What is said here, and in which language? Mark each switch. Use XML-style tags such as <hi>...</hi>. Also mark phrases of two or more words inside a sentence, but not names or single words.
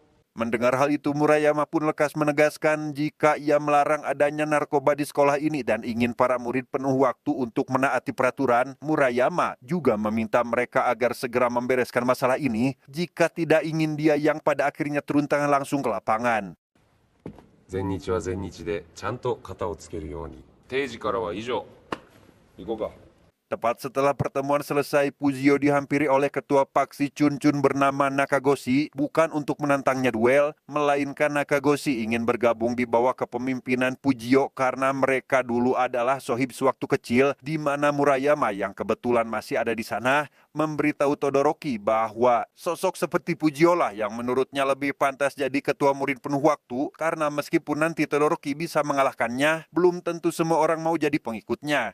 <id>Mendengar hal itu, Murayama pun lekas menegaskan jika ia melarang adanya narkoba di sekolah ini dan ingin para murid penuh waktu untuk menaati peraturan. Murayama juga meminta mereka agar segera membereskan masalah ini jika tidak ingin dia yang pada akhirnya turun tangan langsung ke lapangan.</id> <ja>全日は全日でちゃんと肩をつけるように。定時からは以上。行こうか。</ja> <id>Tepat setelah pertemuan selesai, Pujio dihampiri oleh ketua Paksi Chunchun bernama Nakagoshi, bukan untuk menantangnya duel, melainkan Nakagoshi ingin bergabung di bawah kepemimpinan Pujio karena mereka dulu adalah sohib sewaktu kecil, di mana Murayama yang kebetulan masih ada di sana memberitahu Todoroki bahwa sosok seperti Pujio lah yang menurutnya lebih pantas jadi ketua murid penuh waktu, karena meskipun nanti Todoroki bisa mengalahkannya, belum tentu semua orang mau jadi pengikutnya.</id>